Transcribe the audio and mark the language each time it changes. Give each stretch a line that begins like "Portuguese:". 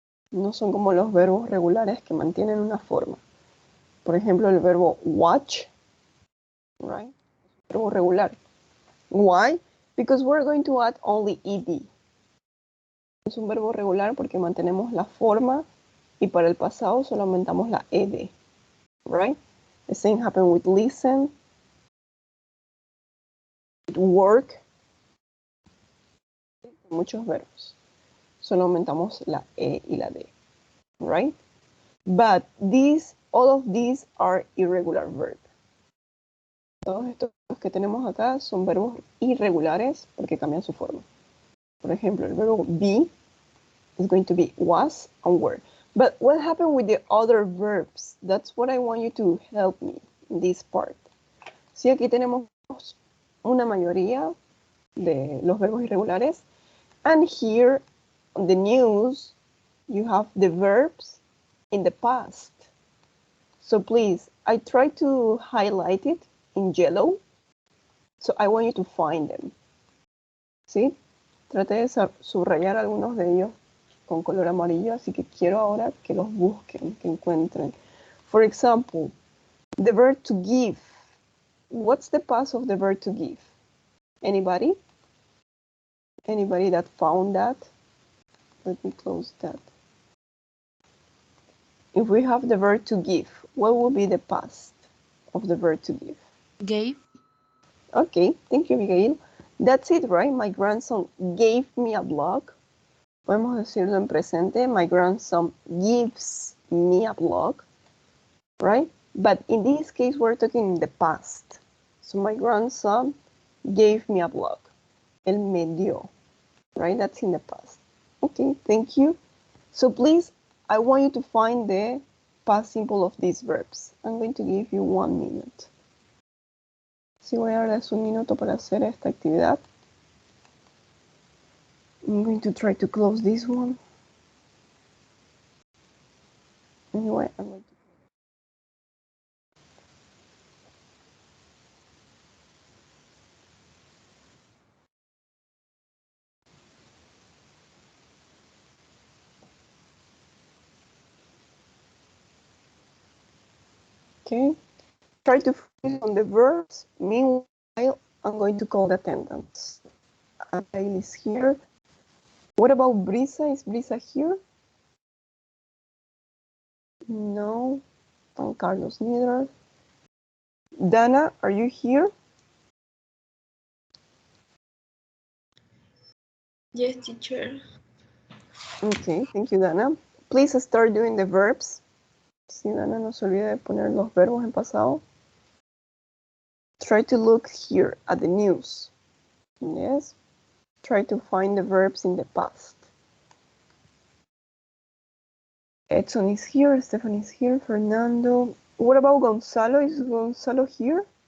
Spanish: No son como los verbos regulares que mantienen una forma. Por ejemplo, el verbo watch, right? Verbo regular. Why?
English: Because we're going to add only ed.
Spanish: Es un verbo regular porque mantenemos la forma y para el pasado solo aumentamos la ed.
English: Right? The same happened with listen, with work,
Spanish: muchos verbos. Solo aumentamos la e y la d.
English: Right? But all of these are irregular verbs.
Spanish: Todos estos que tenemos acá son verbos irregulares porque cambian su forma. Por ejemplo, el verbo
English: be is going to be was and were. But what happened with the other verbs? That's what I want you to help me in this part.
Spanish: Sí, aquí tenemos una mayoría de los verbos irregulares.
English: And here on the news, you have the verbs in the past. So please, I try to highlight it in yellow. So I want you to find them.
Spanish: ¿Sí? Traté de subrayar algunos de ellos con color amarillo, así que quiero ahora que los busquen, que encuentren.
English: For example, the verb to give. What's the past of the verb to give? Anybody? Anybody that found that? Let me close that. If we have the verb to give, what will be the past of the verb to give? Gave. Okay, thank you, Miguel. That's it, right? My grandson gave me a blog.
Spanish: Podemos decirlo en presente.
English: My grandson gives me a blog, right? But in this case, we're talking in the past. So my grandson gave me a blog.
Spanish: Él me dio,
English: right? That's in the past. Okay, thank you. So please, I want you to find the past simple of these verbs. I'm going to give you 1 minute.
Spanish: Sí, voy a darles un minuto para hacer esta actividad.
English: I'm going to try to close this one. Anyway, I'm going to... Okay. Try to focus on the verbs. Meanwhile, I'm going to call the attendance. Abigail is here. What about Brisa? Is Brisa here? No. Juan Carlos neither. Dana, are you here? Yes, teacher. Okay, thank you, Dana. Please start doing the verbs.
Spanish: Si Dana no se olvida de poner los verbos en pasado.
English: Try to look here at the news. Yes. Try to find the verbs in the past. Edson is here, Stefan is here, Fernando. What about Gonzalo? Is Gonzalo here?